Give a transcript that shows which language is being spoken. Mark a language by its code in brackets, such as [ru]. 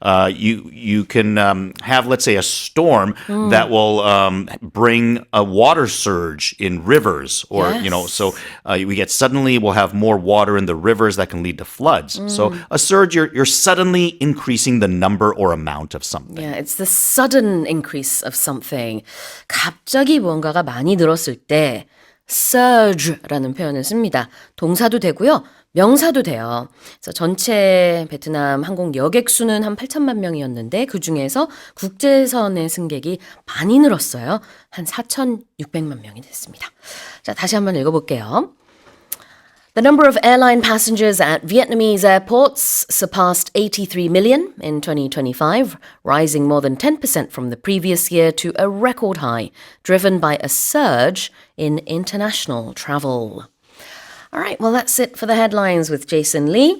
[en] You can have, let's say, a storm that will bring a water surge in rivers, or Yes. so we'll have more water in the rivers that can lead to floods. So a surge, you're suddenly increasing the number or amount of something. Yeah, it's the sudden increase of something. [ko] 갑자기 뭔가가 많이 늘었을 때 surge라는 표현을 씁니다. 동사도 되고요. 명사도 돼요. 그래서 전체 베트남 항공 여객 수는 한 8천만 명이었는데 그중에서 국제선의 승객이 많이 늘었어요. 한 4,600만 명이 됐습니다. 자, 다시 한번 읽어볼게요. [en] The number of airline passengers at Vietnamese airports surpassed 83 million in 2025, rising more than 10% from the previous year to a record high, driven by a surge in international travel. All right, well, that's it for the headlines with Jason Lee.